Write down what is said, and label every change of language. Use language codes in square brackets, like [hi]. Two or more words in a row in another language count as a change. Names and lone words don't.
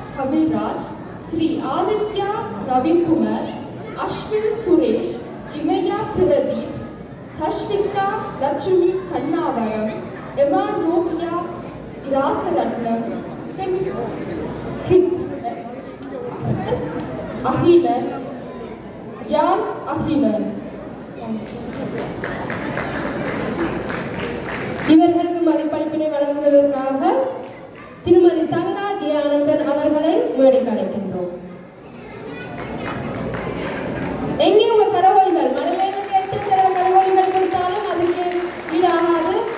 [ta] Navilraj, Sri Aditya Ravikumar, Ashwin Suresh, Imaya Thiradeep, Thashvika Lakshmi Kannavaram, Evan Rokia Irasaratnam, Ahilan, Jan Ahilan. இவர்களுக்கு மதிப்பளிப்பினை வழங்குவதற்காக திருமதி தங்கா ஜே ஆனந்தன் அவர்களை மேடைக்கு அழைக்கின்றோம். எங்கே உங்க கரவொலிகள் மலையிலிருந்து எத்தனை தடவை கரவொலிகள் கொடுத்தாலும் அதுக்கு ஈடாகாது.